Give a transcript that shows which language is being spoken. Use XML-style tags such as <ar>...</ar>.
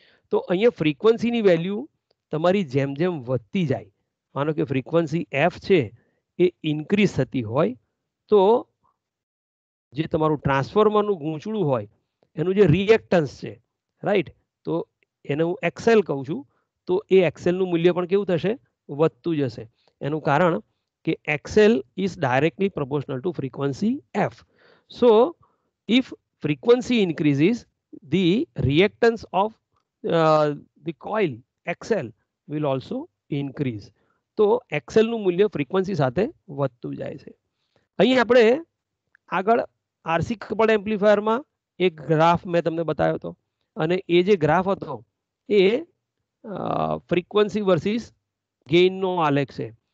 <gu>તો અહીંયા ફ્રીક્વન્સીની વેલ્યુ તમારી જેમ જેમ વધતી જાય, માનો કે ફ્રીક્વન્સી એફ છે એ ઇન્ક્રીઝ થતી હોય તો જે તમારું ટ્રાન્સફોર્મરનું ગૂંચળું હોય એનું જે રિએક્ટન્સ છે, રાઈટ, તો એને હું એક્સેલ કહું છું, તો એ એક્સેલનું મૂલ્ય પણ કેવું થશે, વધતું જશે. એનું કારણ કે</gu> <en>XL is directly proportional to frequency F. So if frequency increases, the reactance of the coil XL will also increase.</en> <gu>તો XL નું મૂલ્ય ફ્રીક્વન્સી સાથે વધતું જાય છે. અહીં આપણે આગળ આરસી કપલ એમ્પ્લીફાયરમાં એક ગ્રાફ મેં તમને બતાવ્યો હતો અને એ જે ગ્રાફ હતો એ ફ્રીક્વન્સી વર્સિસ ગેઇનનો આલેખ છે.</gu>